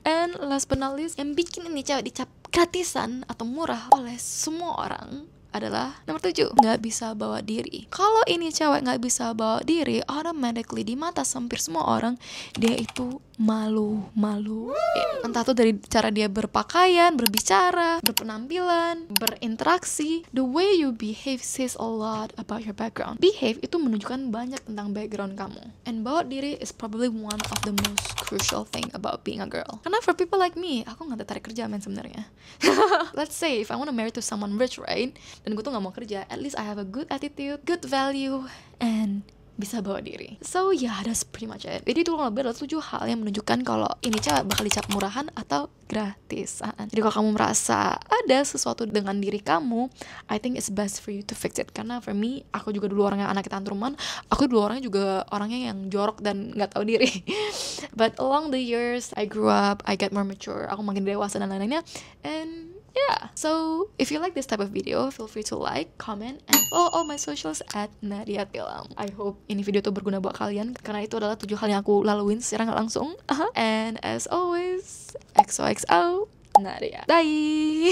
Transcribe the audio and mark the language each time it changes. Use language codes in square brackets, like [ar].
[en] And last but not least, [id] yang bikin ini cewek dicap gratisan atau murah oleh semua orang adalah nomor 7, nggak bisa bawa diri. Kalau ini cewek nggak bisa bawa diri, automatically di mata hampir semua orang dia itu malu-malu. Entah tuh dari cara dia berpakaian, berbicara, berpenampilan, berinteraksi. [en] The way you behave says a lot about your background. [id] Behave itu menunjukkan banyak tentang background kamu. [en] And bawa diri is probably one of the most crucial thing about being a girl. Karena for people like me, [id] aku nggak tertarik kerja, men, sebenarnya. [en] Let's say if I want to marry to someone rich, right? [id] Dan gue tuh gak mau kerja, [en] at least I have a good attitude, good value, [id] and bisa bawa diri. [en] So yeah, that's pretty much it. [id] Jadi itu lebih adalah 7 hal yang menunjukkan kalau ini cewek bakal dicap murahan atau gratisan. Jadi kalau kamu merasa ada sesuatu dengan diri kamu, [en] I think it's best for you to fix it. [id] Karena [en] for me, [id] aku juga dulu orangnya anak tantruman, aku dulu orangnya juga orangnya yang jorok dan gak tahu diri. [en] But along the years, I grew up, I get more mature, [id] aku makin dewasa dan lain-lainnya. [en] And yeah, so if you like this type of video, feel free to like, comment, and follow all my socials at Nadia Tilam. I hope [id] ini video tuh berguna buat kalian, karena itu adalah 7 hal yang aku laluin secara gak langsung. [en] And as always, XOXO Nadia. Bye!